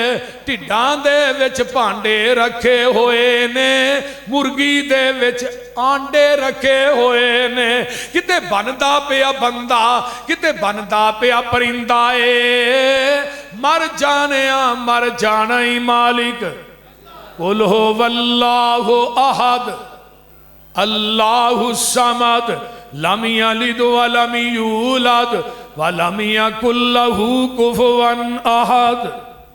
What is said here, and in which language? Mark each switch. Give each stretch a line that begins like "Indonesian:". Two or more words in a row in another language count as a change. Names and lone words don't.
Punjabi: ڈھڈاں دے وچ بھانڈے رکھے ہوئے نے، مرغی دے وچ آنڈے رکھے ہوئے نے، کتے بندا پیا بندہ، کتے بندا پیا پرندہ اے، مر جانا ہی مالک.
Arabic: قل هو الله أحد الله الصمد لم يلد ولم يولد ولم يكن له كفوا أحد.